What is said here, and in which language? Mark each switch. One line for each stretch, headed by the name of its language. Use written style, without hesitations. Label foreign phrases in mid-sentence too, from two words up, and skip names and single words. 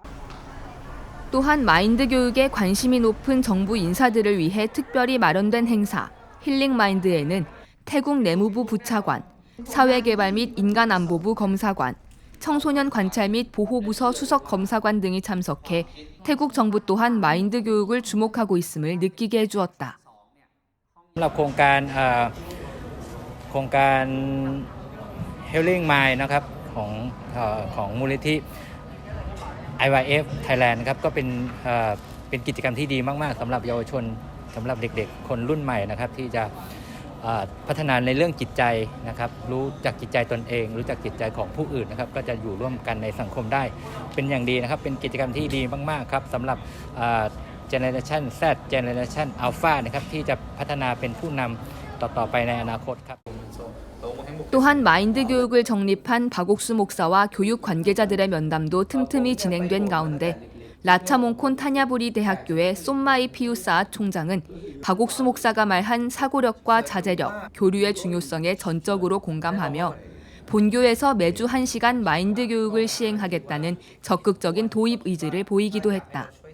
Korean: 또한 마인드 교육에 관심이 높은 정부 인사들을 위해 특별히 마련된 행사 힐링 마인드에는 태국 내무부 부차관, 사회개발 및 인간안보부 검사관, 청소년 관찰 및 보호부서 수석 검사관 등이 참석해 태국 정부 또한 마인드 교육을 주목하고 있음을 느끼게 해주었다.
Thai: สำหรับโครงการ Healing Mind นะครับของมูลนิธิ IYF Thailand นะครับก็เป็นกิจกรรมที่ ดีมากๆสำหรับเยาวชนสำหรับเด็กๆคนรุ่นใหม่นะครับที่จะพัฒนาในเรื่องจิตใจนะครับรู้จักจิตใจตนเองรู้จักจิตใจของผู้อื่นนะครับก็จะอยู่ร่วมกันในสังคมได้เป็นอย่างดีนะครับเป็นกิจกรรมที่ดีมากๆครับสำหรับ
English: Generation Z Generation Alpha
Thai: นะครับที่จะพัฒนาเป็นผู้นำต่อไปในอนาคตครับ
Korean: 또한 마인드 교육을 정립한 박옥수 목사와 교육 관계자들의 면담도 틈틈이 진행된 가운데 라차몽콘 타냐부리 대학교의 쏨마이 피우사아 총장은 박옥수 목사가 말한 사고력과 자제력, 교류의 중요성에 전적으로 공감하며 본교에서 매주 1시간 마인드 교육을 시행하겠다는 적극적인 도입 의지를 보이기도 했다.